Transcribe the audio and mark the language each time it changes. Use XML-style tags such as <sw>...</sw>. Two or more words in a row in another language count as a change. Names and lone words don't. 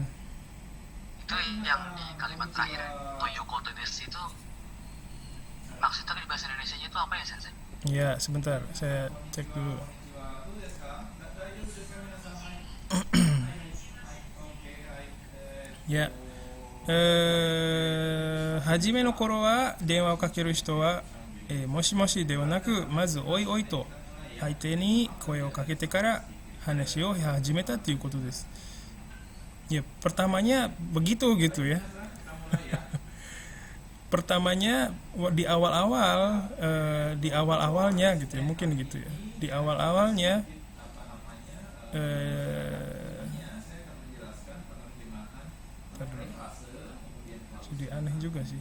<id>itu yang di kalimat terakhir</id> <ja>とよことです</ja> <id>itu maksudnya di bahasa Indonesia itu apa ya Sensei? Ya, sebentar, saya cek dulu. Ya,</id> <ja>初めの頃は電話をかける人は、もしもしではなくまずおいおいと相手に声をかけてから話を始めたということです。</ja> <id>Ya, pertamanya begitu gitu ya. Pertamanya di awal-awalnya gitu ya, mungkin gitu ya. Di awal-awalnya jadi aneh juga sih.</id>